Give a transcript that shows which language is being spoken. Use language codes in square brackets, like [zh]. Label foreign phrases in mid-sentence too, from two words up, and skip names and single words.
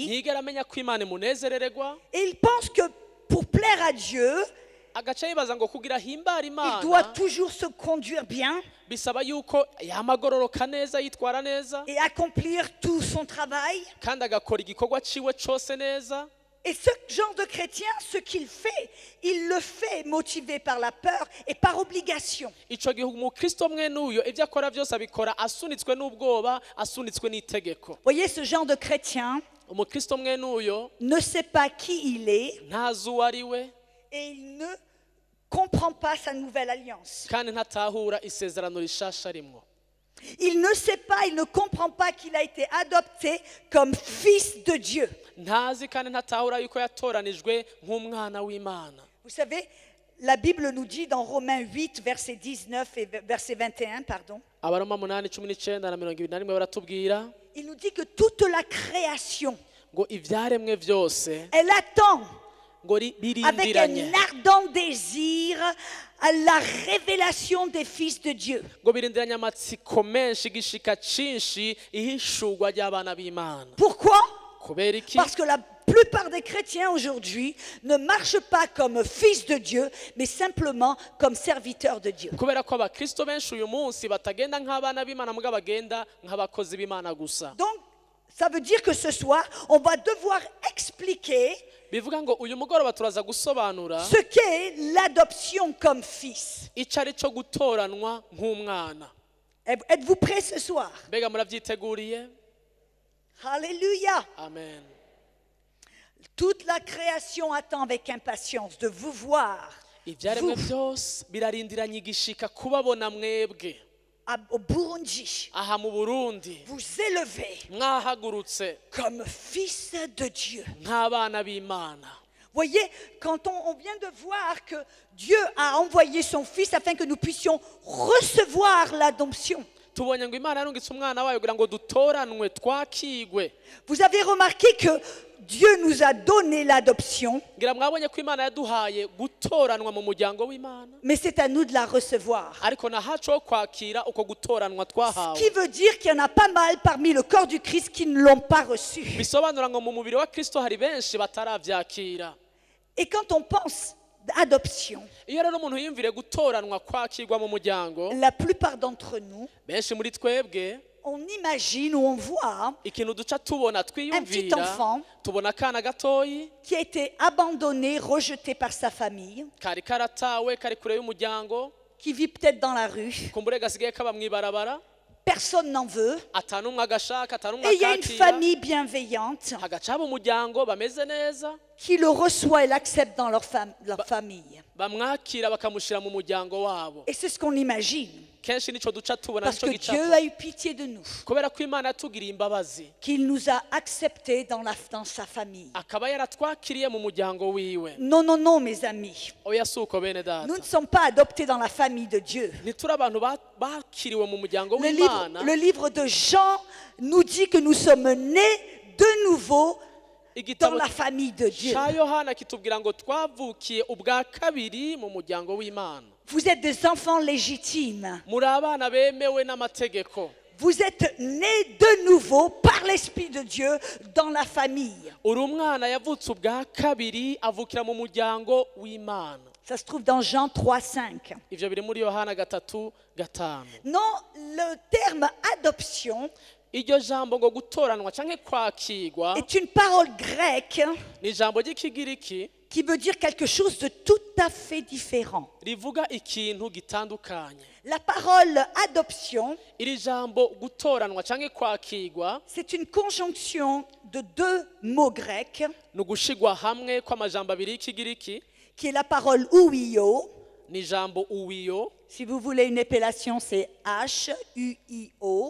[rn] ntiyigera amenya ko imana imunezerererwa, [fr] Et il pense que pour plaire à Dieu, [rn] agaca yibaza ngo kugira ahimbara [fr] il doit [rn] imana [fr] toujours se conduire bien [rn] bisaba yuko yamagororoka neza, yitwara neza, [fr] et accomplir tout son travail. [rn] kandi agakora igikorwa ciwe cose neza. [fr] Et ce genre de chrétien, ce qu'il fait, il le fait motivé par la peur et par obligation. [rn] Ico gihe umukristo mwene uyo ivyo akora vyose abikora asunitswe n'ubwoba, asunitswe n'itegeko. [fr] Voyez, ce genre de chrétien [rn] Umukristo mwene uyo [fr] ne sait pas qui il est [rn] ntazi uwo ari we, [fr] et il ne comprend pas sa nouvelle alliance. [rn] kandi ntatahura isezerano rishasha rimwo. [fr] Il ne sait pas, il ne comprend pas qu'il a été adopté comme fils de Dieu. [rn] Ntazi kandi ntatahura yuko yatoranijwe nk'umwana w'Imana. [fr] Vous savez, la Bible nous dit dans Romains 8, verset 19 et verset 21, pardon, [rn] Abaroma 8:19 na 21 baratubwira [fr] il nous dit que toute la création, [rn] ngo ivyaremwe vyose [fr] elle attend [rn] ngo [fr] avec [rn] birindiranye, [fr] un ardent désir à la révélation des fils de Dieu. [rn] ngo birindiranye amatsiko menshi, igishika cinshi ihishurwa ry'abana b'Imana. [fr] Pourquoi? [rn] Kubera iki? [fr] Parce que la plupart des chrétiens aujourd'hui ne marchent pas comme fils de Dieu, mais simplement comme serviteurs de Dieu. [rn] Kubera ko abakristo benshi uyu munsi batagenda nk'abana b'Imana, muga bagenda nk'abakozi b'Imana gusa. [fr] Donc, ça veut dire que ce soir, on va devoir expliquer [rn] Bivuga ngo uyu mugoroba turaza gusobanura [fr] ce qu'est l'adoption comme fils. [rn] ico ari co gutoranwa nk'umwana. [fr] Êtes-vous prêts ce soir? [rn] Mbega muravyiteguriye? [fr] Alléluia. [rn] Amen. [fr] Toute la création attend avec impatience de vous voir [rn] Ivyaremwe byose birarindiranye igishika kubabona mwebwe [fr] au Burundi, [rn] aha mu Burundi [fr] vous élever [rn] mwahagurutse [fr] comme fils de Dieu. [rn] nk'abana b'Imana. [fr] Voyez, quand on vient de voir que Dieu a envoyé son fils afin que nous puissions recevoir l'adoption. [rn] Tubonye ngo Imana yarungitse umwana wayo kugira ngo dutoranwe, twakigwe. [fr] Vous avez remarqué que Dieu nous a donné l'adoption, [rn] Ngira mwabonye ko Imana yaduhaye gutoranwa mu muryango w'Imana, [fr] mais c'est à nous de la recevoir. [rn] ariko na haco ho kwakira uko gutoranwa [fr] Ce [rn] twahawe. [fr] qui veut dire qu'il y en a pas mal parmi le corps du Christ qui ne l'ont pas reçu. [rn] Bisobanura ngo mu mubiri wa Kristo hari benshi bataravyakira. [fr] Et quand on pense adoption, [rn] Iyo rero umuntu yiyumvire gutoranwa, kwakirwa mu muryango, [fr] la plupart d'entre nous, [rn] benshi muri twebwe [fr] on imagine ou on voit [rn] ikintu duca tubona twiyumvira, [fr] enfant [rn] tubona akana gatoyi [fr] qui a été abandonné, rejeté par sa famille, [rn] kari karatawe, kari kure y'umuryango, [fr] qui vit peut-être dans la rue. [rn] kumbure gasigaye kaba mw'ibarabara, [fr] Personne n'en veut. [rn] atanumwe agashaka, atanumwe [fr] Et il y a une [rn] akakira, [fr] famille bienveillante [rn] hagaca haba umuryango bameze neza, [fr] qui le reçoit et l'accepte dans leur famille. [rn] bamwakira bakamushira mu muryango wabo. [fr] Et c'est ce qu'on imagine. [rn] Kenshi nico duca tubona, [fr] Parce [rn] nico [fr] que Dieu [rn] gicapo, [fr] a eu pitié de nous, [rn] kubera ko Imana yatugiriye imbabazi, [fr] qu'il nous a acceptés dans sa famille. [rn] akaba yaratwakiriye mu muryango wiwe. [fr] Non, non, non, mes amis. [rn] Oya suko bene data, [fr] Nous ne sommes pas adoptés dans la famille de Dieu. [rn] ntituri abantu bakiriwe mu muryango [fr] Le [rn] w'Imana. [fr] livre de Jean nous dit que nous sommes nés de nouveau dans [rn] Igitabo [fr] la famille de Dieu. [rn] ca Yohana kitubwira ngo twavukiye ubwa kabiri mu muryango w'Imana. [fr] Vous êtes des enfants légitimes. [rn] Muri abana bemewe n'amategeko. [fr] Vous êtes nés de nouveau par l'Esprit de Dieu dans la famille. [rn] Uri umwana yavutse ubwa kabiri, avukira mu muryango w'Imana. [fr] Ça se trouve dans Jean 3,5. [rn] Ivyo biri muri Yohana 3:5. [fr] Non, le terme adoption [rn] Iryo jambo ngo gutoranwa canke kwakirwa [fr] est une parole grecque [rn] ni ijambo ry'ikigiriki [fr] qui veut dire quelque chose de tout à fait différent. [rn] rivuga ikintu gitandukanye. [fr] La parole adoption, [rn] Iri jambo gutoranwa canke kwakirwa [fr] c'est une conjonction de deux mots grecs [rn] ni ugushigwa hamwe kw'amajambo abiri y'ikigiriki, [fr] qui est la parole ouio. [rn] ni ijambo uwiyo, [fr] Si vous voulez une épellation, c'est H-U-I-O.